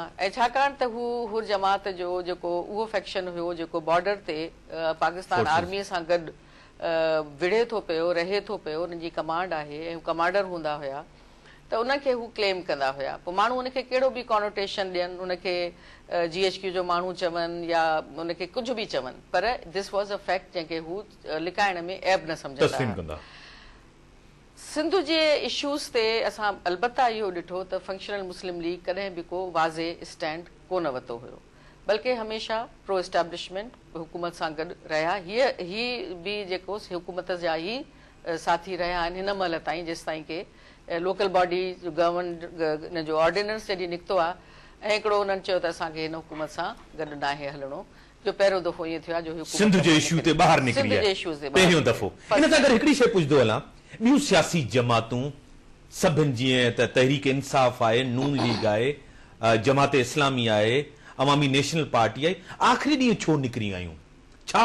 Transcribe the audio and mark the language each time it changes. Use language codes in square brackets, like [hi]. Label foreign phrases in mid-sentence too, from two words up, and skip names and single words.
[sd] ऐं छाकाणि त हू हुर जमात जो जेको उहो फैक्शन हुयो जेको बॉर्डर ते पाकिस्तान आर्मीअ सां गॾु विढ़े थो पियो, रहे थो पियो, उन्हनि जी कमांड आहे ऐं हू कमांडर हूंदा हुया, त उनखे हू क्लेम कंदा हुया। पोइ माण्हू उनखे कहिड़ो बि कॉनोटेशन ॾियनि, उनखे GHQ जो माण्हू चवनि या उनखे कुझु बि चवनि, पर [en] this was a fact [sd] जंहिंखे हू लिकाइण में ऐब न सम्झंदा। सिंध जे इशूज़ ते असां अलबत्ता इहो ॾिठो त फंक्शनल मुस्लिम लीग कॾहिं बि को वाज़े स्टैंड कोन वरितो हुयो, बल्कि हमेशह [en] pro establishment [sd] हुकूमत सां गॾु रहिया। हीअ बि जेको हुकूमत जा ई साथी रहिया आहिनि हिन महिल ताईं, जेसि ताईं के [en] local body [sd] जो गवर्नमेंट हिन जो ऑर्डिनेंस जॾहिं निकितो आहे ऐं हिकिड़ो उन्हनि चयो त असांखे हिन हुकूमत सां गॾु न आहे हलणो, जो पहिरियों दफ़ो ईअं थियो आहे जो सिंध जे इशू ते ॿाहिरि निकिरी आहे पहिरियों दफ़ो। इन सां गॾु हिकिड़ी शइ पुछंदो हलां, ॿियूं सियासी जमातूं सभिनि जीअं त तहरीक इंसाफ आहे, नून लीग आहे, जमात इस्लामी आहे, अवामी नेशनल पार्टी आहे, आख़िरी ॾींहुं छो निकिरी आयूं?